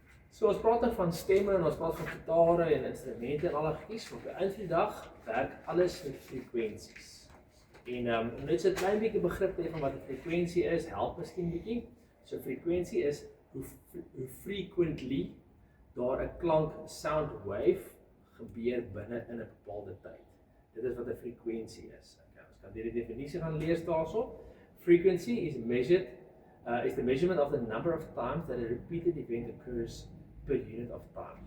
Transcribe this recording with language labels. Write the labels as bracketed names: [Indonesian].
[Afrikaans] So ons praat dan van stemme en ons praat van gitare en instrumente en al goedjies, maar op die einde van die dag werk alles met frekwensies. En om net so 'n klein bietjie begrip te hê van wat 'n frekwensie is, help miskien bietjie. So frekwensie is hoe frequently daar 'n klank sound wave gebeur binne in 'n bepaalde tyd. Dit is wat 'n frekwensie is. Okay, ons kan hierdie definisie gaan lees daarso. [English] Frequency is the measurement of the number of times that a repeated event occurs per unit of time.